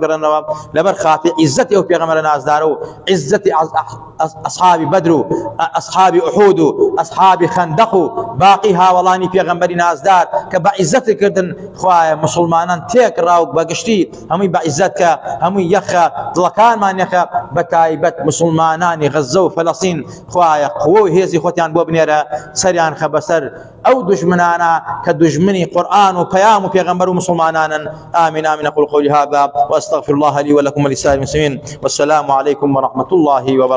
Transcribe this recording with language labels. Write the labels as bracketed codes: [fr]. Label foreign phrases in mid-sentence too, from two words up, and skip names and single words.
[ckb] گەڕێنەوە لەبەر خاتی عیزەتی ئەو پێغەمبەرە نازدارە و عیزەتی ئەصحابی بەدر و ئەصحابی ئوحود و ئەصحابی خەندەق و باقی هاوڵانی پێغەمبەری نازدار کە بە عیزەتی کردن، خوای مسلمانان تێکڕاو بەگشتی هەمووی بە عیزەت کە هەمووی یەخە دڵەکانمان یەخە، بە تایبەت مسلمانانی غەزە و فەلەستین خوایە قووە و هێزی خۆتیان بۆ بنێرە سەریان خە بەسەر ئەو دوژمنانە کە دوژمنی قورئان و پەیام و پێغەمبەر و مسلمانانن. [ar] آمين آمين. أقول قولي هذا وأستغفر الله لي ولكم ولسائر المسلمين، والسلام عليكم ورحمة الله وبركاته.